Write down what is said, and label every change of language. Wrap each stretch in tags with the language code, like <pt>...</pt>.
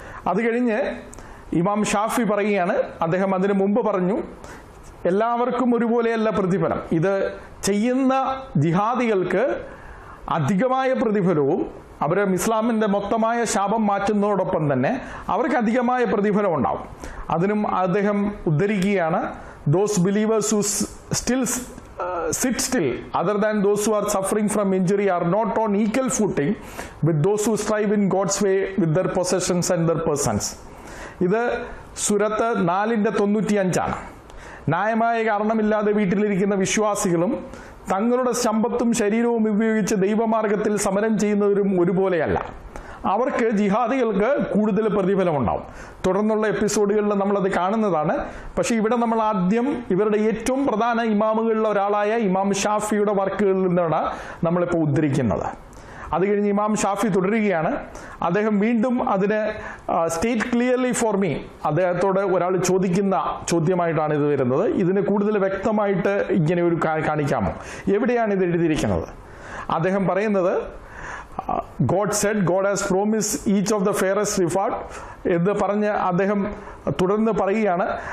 <ml>അത് കഴിഞ്ഞ് ഇമാം ഷാഫി പറയുകയാണ്, അദ്ദേഹം അതിനു മുമ്പ് പറഞ്ഞു, എല്ലാവർക്കും ഒരുപോലെയല്ല പ്രതിഫലം. ഇത് ചെയ്യുന്ന ജിഹാദികൾക്ക് അധികമായ പ്രതിഫലവും അവരെ ഇസ്ലാമിൻ്റെ മൊത്തമായ ശാപം മാറ്റുന്നതോടൊപ്പം തന്നെ അവർക്ക് അധികമായ പ്രതിഫലം ഉണ്ടാവും. അതിനും അദ്ദേഹം ഉദ്ധരിക്കുകയാണ്,</ml> <en>Those believers who still sit still other than those who are suffering from injury are not on equal footing with those who strive in God's way with their possessions and their persons.</en> <ml>ഇത് സുരത്ത് 4:95 ന്യായമായ കാരണമില്ലാതെ വീട്ടിലിരിക്കുന്ന വിശ്വാസികളും തങ്ങളുടെ സമ്പത്തും ശരീരവും ഉപയോഗിച്ച് ദൈവമാർഗത്തിൽ സമരം ചെയ്യുന്നവരും ഒരുപോലെയല്ല. അവർക്ക് ജിഹാദികൾക്ക് കൂടുതൽ പ്രതിഫലമുണ്ടാവും. തുടർന്നുള്ള എപ്പിസോഡുകളിൽ നമ്മളത് കാണുന്നതാണ്. പക്ഷെ ഇവിടെ നമ്മൾ ആദ്യം ഇവരുടെ ഏറ്റവും പ്രധാന ഇമാമുകളിൽ ഒരാളായ ഇമാം ഷാഫിയുടെ വർക്കുകളിൽ നിന്നാണ് നമ്മളിപ്പോൾ ഉദ്ധരിക്കുന്നത്. അത് കഴിഞ്ഞ് ഇമാം ഷാഫി തുടരുകയാണ്. അദ്ദേഹം വീണ്ടും അതിന്</ml> <en>state clearly for me,</en> <ml>അദ്ദേഹത്തോട് ഒരാൾ ചോദിക്കുന്ന ചോദ്യമായിട്ടാണ് ഇത് വരുന്നത്. ഇതിന് കൂടുതൽ വ്യക്തമായിട്ട് ഇങ്ങനെ ഒരു കാണിക്കാമോ, എവിടെയാണ് ഇത് എഴുതിയിരിക്കുന്നത്? അദ്ദേഹം പറയുന്നത്,</ml> <en>God said, God has promised each of the fairest reward</en> <ml>എന്ന് പറഞ്ഞ് അദ്ദേഹം തുടർന്ന് പറയുകയാണ്.</ml>